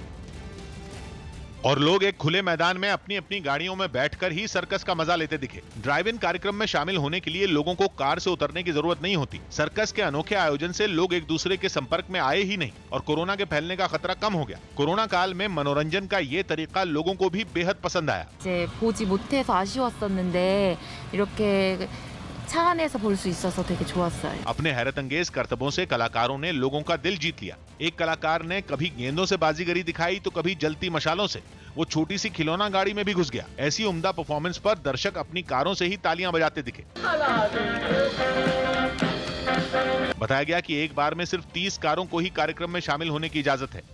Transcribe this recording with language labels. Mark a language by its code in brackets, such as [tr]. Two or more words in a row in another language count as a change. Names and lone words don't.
[hi] और लोग एक खुले मैदान में अपनी अपनी गाड़ियों में बैठकर ही सर्कस का मजा लेते दिखे। [en] drive in [hi] कार्यक्रम में शामिल होने के लिए लोगों को कार से उतरने की जरूरत नहीं होती। सर्कस के अनोखे आयोजन से लोग एक दूसरे के संपर्क में आए ही नहीं और कोरोना के फैलने का खतरा कम हो गया। कोरोना काल में मनोरंजन का ये तरीका लोगों को भी बेहद पसंद आया। [ko] 보지 못해서 아쉬웠었는데 이렇게 차 안에서 볼 수 있어서 되게 좋았어요. [hi] अपने हैरत अंगेज करतबों से कलाकारों ने लोगों का दिल जीत लिया। एक कलाकार ने कभी गेंदों से बाजीगरी दिखाई तो कभी जलती मशालों से। वो छोटी सी खिलौना गाड़ी में भी घुस गया। ऐसी उम्दा परफॉर्मेंस पर दर्शक अपनी कारों से ही तालियां बजाते दिखे। बताया गया कि एक बार में सिर्फ 30 कारों को ही कार्यक्रम में शामिल होने की इजाजत है।